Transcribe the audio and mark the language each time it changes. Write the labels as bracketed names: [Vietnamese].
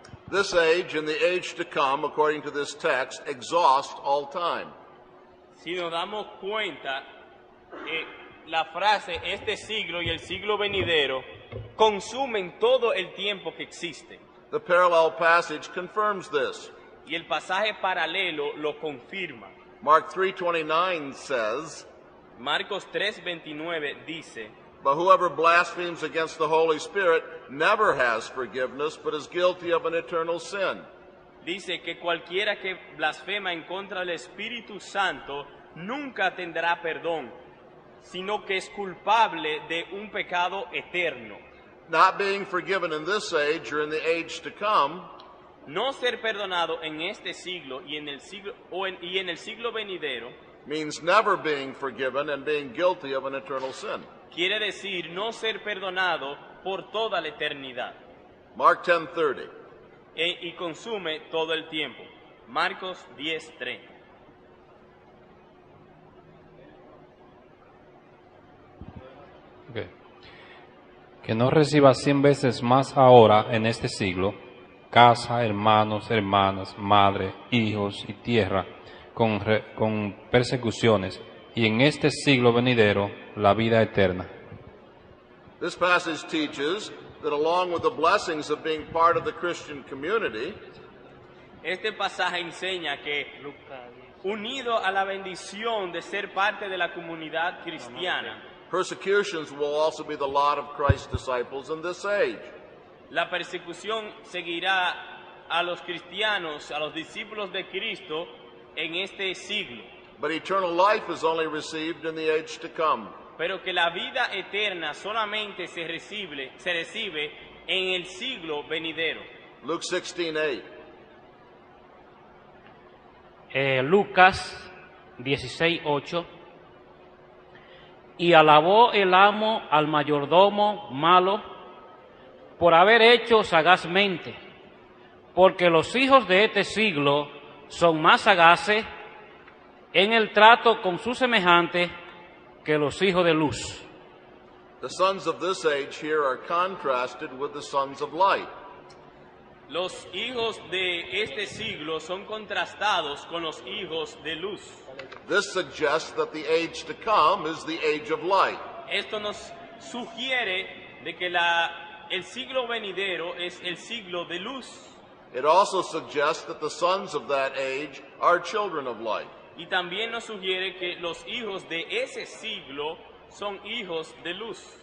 [English] This age and the age to come, according to this text, exhaust all time. [Spanish] Si nos damos cuenta, la frase este siglo y el siglo venidero consumen todo el tiempo que existe. [English] The parallel passage confirms this. [Spanish] Y el pasaje paralelo lo confirma. [English] Mark 3:29 says, [Spanish] Marcos 3:29 dice, [English] "But whoever blasphemes against the Holy Spirit never has forgiveness, but is guilty of an eternal sin." [Spanish] dice que cualquiera que blasfema en contra del Espíritu Santo nunca tendrá perdón, sino que es culpable de un pecado eterno. [English] Not being forgiven in this age or in the age to come [Spanish] No ser perdonado en este siglo y en el siglo venidero [English] means never being forgiven and being guilty of an eternal sin. [Spanish] quiere decir no ser perdonado por toda la eternidad. [English] Mark 10:30. [Spanish] Y consume todo el tiempo. Marcos 10:30. [English] Okay. [Spanish] Que no reciba 100 veces más ahora en este siglo, casa, hermanos, hermanas, madre, hijos y tierra, con persecuciones, y en este siglo venidero la vida eterna. [English] This passage teaches that along with the blessings of being part of the Christian community, [Spanish] Este pasaje enseña que, unido a la bendición de ser parte de la comunidad cristiana, [English] persecutions will also be the lot of Christ's disciples in this age. [Spanish] la persecución seguirá a los cristianos, a los discípulos de Cristo en este siglo, [English] But eternal life is only received in the age to come. [Spanish] pero que la vida eterna solamente se recibe en el siglo venidero. [English] Luke 16:8. [Spanish] Lucas 16:8. Y alabó el amo al mayordomo malo por haber hecho sagazmente, porque los hijos de este siglo son más sagaces en el trato con sus semejantes que los hijos de luz. [English] The sons of this age here are contrasted with the sons of light. [Spanish] Los hijos de este siglo son contrastados con los hijos de luz. [English] This suggests that the age to come is the age of light. [Spanish] Esto nos sugiere de que el siglo venidero es el siglo de luz. [English] It also suggests that the sons of that age are children of light. [Spanish] Y también nos sugiere que los hijos de ese siglo son hijos de luz.